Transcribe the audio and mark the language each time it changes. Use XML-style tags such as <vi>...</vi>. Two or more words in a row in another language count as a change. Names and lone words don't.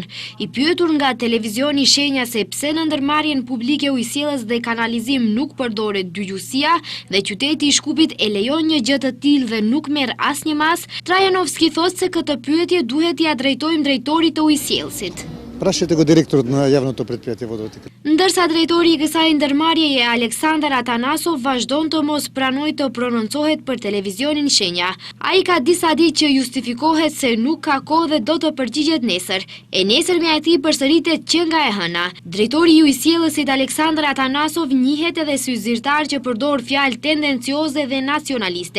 <sq>I pyetur nga televizioni Shenja se pse në ndërmarrjen publike ujësillës dhe kanalizim nuk përdoret dygjuesia dhe qyteti i Shkupit e lejon një gjë të tillë dhe nuk merr asnjë mas, Trajanovski thotë se këtë pyetje duhet ia drejtojmë drejtorit të ujësillësit.</sq> <mk>Прашете го директорот на јавното предпријатие Водоводите.</mk> <sq>Ndërsa drejtori i kësaj ndërmarrjeje Aleksandar Atanasov vazhdon të mos pranojë të prononcohet për televizionin Shenja. Ai ka disa ditë që justifikohet se nuk ka kohë dhe do të përgjigjet nesër. E nesërmja e tij përsëritet që nga e hëna. Drejtori i ujësillësit Aleksandar Atanasov njihet edhe si zyrtar që përdor fjalë tendencioze dhe nacionaliste.</sq>